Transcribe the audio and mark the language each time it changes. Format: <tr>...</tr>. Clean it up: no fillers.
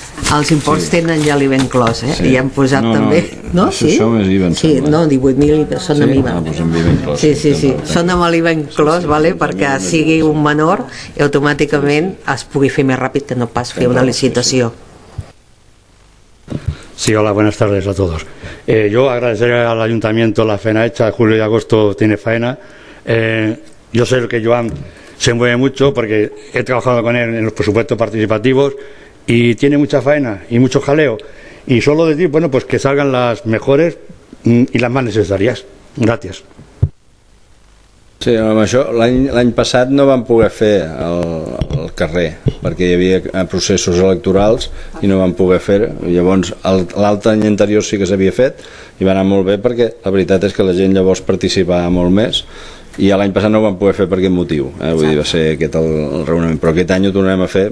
<ca>Els imports tenen ja l'IVA inclòs, Sí. I han posat també... No? Això més IVA, em Sí, sembla. no, 18.000 són amb IVA. Doncs amb IVA inclòs. Sí, són amb l'IVA inclòs, perquè sigui un menor i automàticament es pugui fer més ràpid que no pas fer una licitació.</ca> <es>Sí, hola, buenas tardes a todos. Yo agradecer al ayuntamiento la faena hecha, julio y agosto tiene faena. Yo sé que Joan se mueve mucho porque he trabajado con él en los presupuestos participativos y tiene mucha faena y mucho jaleo. Y solo decir, bueno, pues que salgan las mejores y las más necesarias. Gracias.</es> <ca>Sí, amb això l'any passat no vam poder fer el carrer perquè hi havia processos electorals i no vam poder fer-ho. Llavors l'altre any anterior sí que s'havia fet i va anar molt bé perquè la veritat és que la gent llavors participava molt més i l'any passat no ho vam poder fer per aquest motiu, vull dir, va ser aquest el raonament, però aquest any ho tornarem a fer.</ca>